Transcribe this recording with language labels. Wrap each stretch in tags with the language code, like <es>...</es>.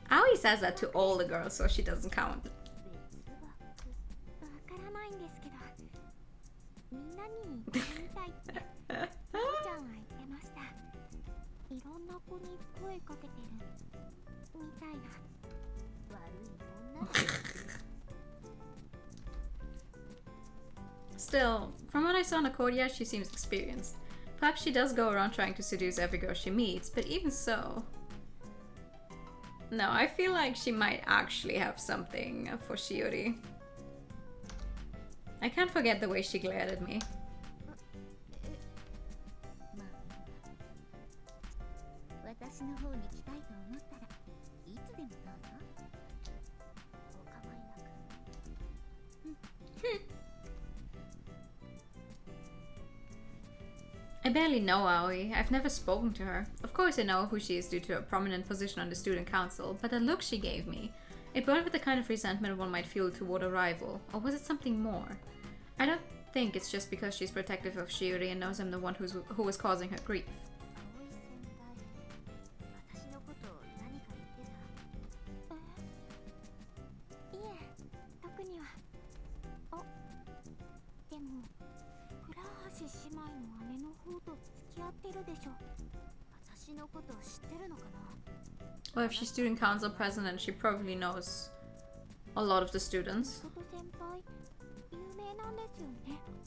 <en>Aoi says that to all the girls, so she doesn't count.</en> <ja>わからないんですけど、みんなに言いたいっておちゃんは言ってました。いろんな子に声かけてるみたいな。悪い女。</ja> <en>Still, from what I saw in Accordia, she seems experienced. Perhaps she does go around trying to seduce every girl she meets, but even so... No, I feel like she might actually have something for Shiori. I can't forget the way she glared at me.</en> <ja>私の方に来たいと思ったらいつでもどうぞ。お構いなく。</ja> <en>I barely know Aoi. I've never spoken to her. Of Of course I know who she is due to a prominent position on the student council, but the look she gave me, it burned with the kind of resentment one might feel toward a rival. Or was it something more? I don't think it's just because she's protective of Shiori and knows I'm the one who was causing her grief.</en> <ja>葵先輩、私のことを何か言ってた？いえ、特には。あ、でも倉橋姉妹の姉の方と付き合ってるでしょ。私のこと知ってるのかな？</ja> <en>Well, if she's student council president, she probably knows a lot of the students.</en> <ja>妹先輩、有名なんですよね。</ja>